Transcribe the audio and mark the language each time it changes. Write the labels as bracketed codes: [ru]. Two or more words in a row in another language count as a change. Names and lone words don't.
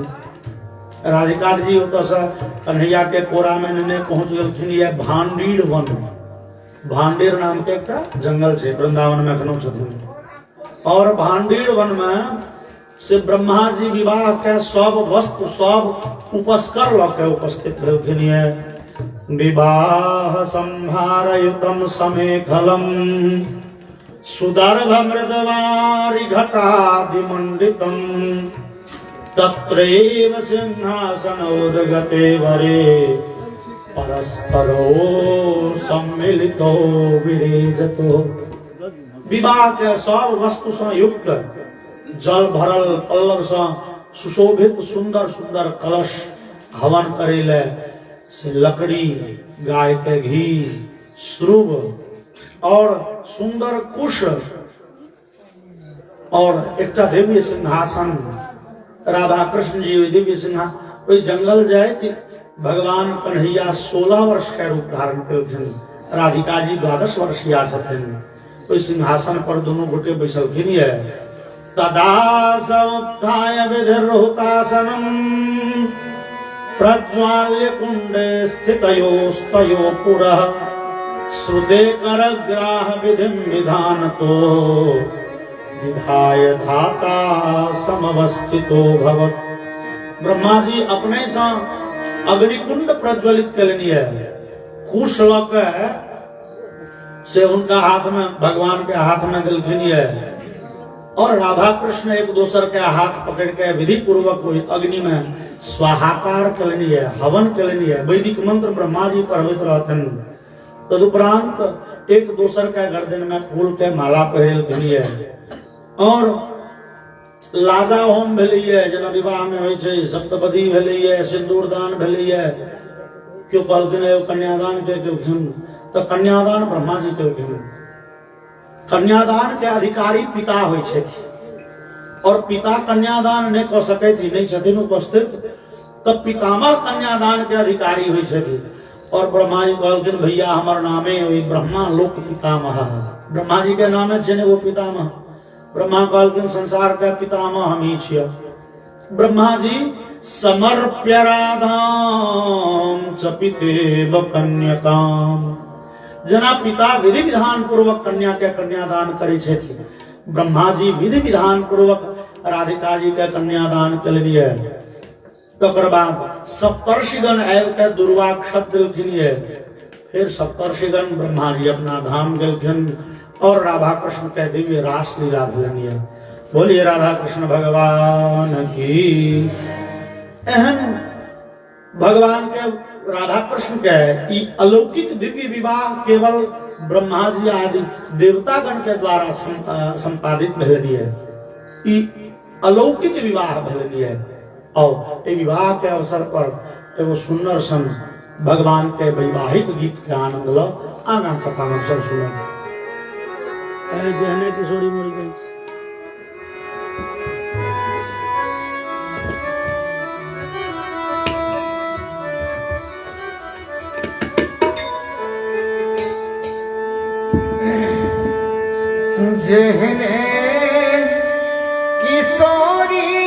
[mai] राधिका जी ओतऽ से कन्हैया के कोड़ा में नेने पहुंच गेलखिन। ये भांडीर वन, भांडीर नाम के एकटा जंगल छै, वृंदावन में एखनो छथिन। और भांडीर वन में से ब्रह्मा जी विवाह के सब वस्तु सब उपस्कर ल के उपस्थित भेलखिन। [sa] ये विवाह संभारयुतम समेखलम सुदर्भ मृदवारि घटादिमंडितम, तत्रैव सिंहासनोदगते वरे, परस्परो सम्मिलितो विरेजतो। [mai] विवाह के सब वस्तु से युक्त जल भरल पल्लव से सुशोभित सुंदर सुंदर कलश हवन करेले से लकड़ी, गाय के घी, श्रुभ और सुंदर कुश और एक दिव्य सिंहासन। राधा कृष्ण जी दिव्य सिंहासन। जंगल जाए भगवान कन्हैया 16 वर्ष के रूप धारण कलखिन राधिका जी 12 वर्षीय छथिन ओहि सिंहासन पर दोनों गोटे बैसलखिन ये [sa] तदा स उत्थाय विधिर्हुतासनम प्रज्वाल्य कुंडे स्थितयोस्तयो पुरः श्रुते करग्राह विधिं विधानतो विधाय धाता समवस्थितो भवत्। [mai] ब्रह्मा जी अपने सा अग्निकुंड प्रज्वलित करनी है खुश होकर से उनका हाथ में भगवान के हाथ में दिलखिन है और राधा कृष्ण एक दूसर के हाथ पकड़ के विधि पूर्वक अग्नि में स्वाहाकार करनी है हवन करनी है वैदिक मंत्र ब्रह्मा जी पढ़ित रहते तदुपरांत एक दूसर के गर्दन में फूल के माला पहिरलखिन है और लाजा होम भेलैया जना विवाह में होइ छै सप्तपदी भेलैया सिंदूर दान भेलैया क्यों कहलखिन कन्यादान के केलखिन तो कन्यादान ब्रह्मा जी केलखिन। कन्यादान के अधिकारी पिता होइ छै और पिता कन्यादान नहीं कऽ सकैत नहीं छथिन उपस्थित तो पितामह कन्यादान के अधिकारी होइ छथिन और ब्रह्मा जी कहलखिन भैया हमर नामे ओहि ब्रह्मा लोक पितामह ब्रह्मा जी के नामे छै ने वो पितामह। ब्रह्मा कहलखिन संसार के पितामह हम ही छियै। ब्रह्मा जी [sa] समर्प्य राधाम च पितेव कन्यकाम [mai] जना पिता विधि विधान पूर्वक कन्या के कन्यादान करे छथिन ब्रह्मा जी विधि विधान पूर्वक राधिका जी के कन्यादान केलिए तकर बाद सप्तर्षिगण आबि के दुर्वाक्षत देलखिन ये फिर सप्तर्षिगण ब्रह्मा जी अपना धाम गेलखिन और राधा कृष्ण के दिव्य रास लीला भेलनि है। बोलिए राधा कृष्ण भगवान की। एहन भगवान के राधा कृष्ण के ई अलौकिक दिव्य विवाह केवल ब्रह्मा जी आदि देवतागण के द्वारा संपादित भेलनि है। ई अलौकिक विवाह भेलनि है और ये विवाह के अवसर पर एगो सुंदर सन भगवान के वैवाहिक गीत के आनंद लो आगा कथा हम सब सुनो। जहने किशोरी मर गई जहने किशोरी